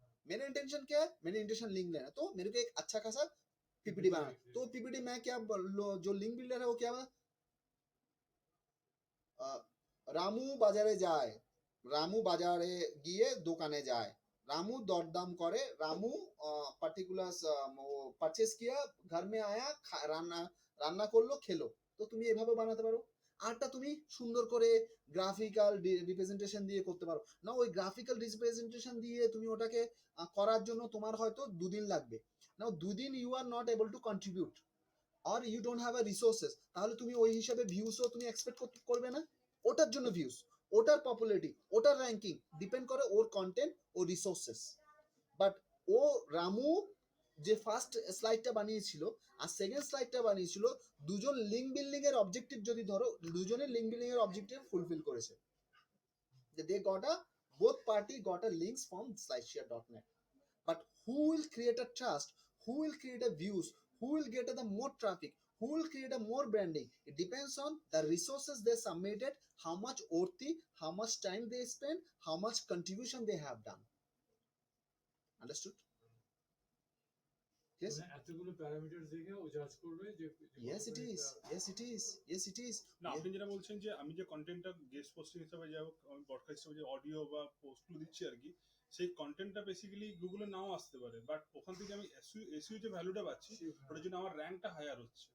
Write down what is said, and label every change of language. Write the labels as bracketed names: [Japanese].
[Hindi] मेरा इंटेंशन क्या है, मेरा इंटेंशन लिंक लेना, तो मेरे को एक अच्छा खासा पीपीटी बनाना, तो पीपीटी मैं क्या जो लिंक बिल्डर है वो क्या [Bangla] রামু বাজারে যায়, রামু বাজারে গিয়ে দোকানে যায়, [Hindi] रामू दरदाम करे, रामू पार्टिकुलर परचेज किया, घर में आया, [Bangla] রান্না করলো খেলো, তো তুমি এভাবে বানাতে পারো। আরটা তুমি সুন্দর করে গ্রাফিক্যাল রিপ্রেজেন্টেশন দিয়ে করতে পারো না, ওই গ্রাফিক্যাল রিপ্রেজেন্টেশন দিয়ে তুমি ওটাকে করার জন্য তোমার হয়তো দুদিন লাগবে না, দুদিন you are not able to contribute are you don't have a resources, তাহলে তুমি ওই হিসাবে ভিউসও তুমি এক্সপেক্ট করবে না। ওটার জন্য ভিউস, ওটার পপুলারিটি, ওটার র্যাঙ্কিং ডিপেন্ড করে ওর কন্টেন্ট ও রিসোর্সেস। বাট ও রামু যে ফার্স্ট স্লাইডটা বানিয়েছিল আর সেকেন্ড স্লাইডটা বানিয়েছিল, দুজন লিঙ্ক বিল্ডিং এর অবজেক্টিভ যদি ধরো, দুজনের লিঙ্ক বিল্ডিং এর অবজেক্টিভ ফুলফিল করেছে, যে দে got a, [English] both party got a links from slideshare.net. But who will create a trust, who will create a views, who will get the more traffic, who will create a more branding, it depends on the resources they submitted, how much worthy, how much time they spend, how much contribution they have done. Understood? Yes. [Bangla] মানে এতগুলো parameters দেখে ও জাজ করবে যে [English] Yes, it is. Yes, it is. Yes, it is. [Bangla] না আপনি যেটা বলছেন যে আমি যে কন্টেন্টটা গেস্ট পোস্টিং হিসেবে যাই হোক আমি পডকাস্ট হিসেবে যে অডিও বা পোস্টগুলো দিচ্ছি আর কি সেই কন্টেন্টটা বেসিক্যালি গুগলে নাও আসতে পারে বাট ওখান থেকে আমি এসইও যে ভ্যালুটা পাচ্ছি ওটার জন্য আমার র্যাঙ্কটা হায়ার হচ্ছে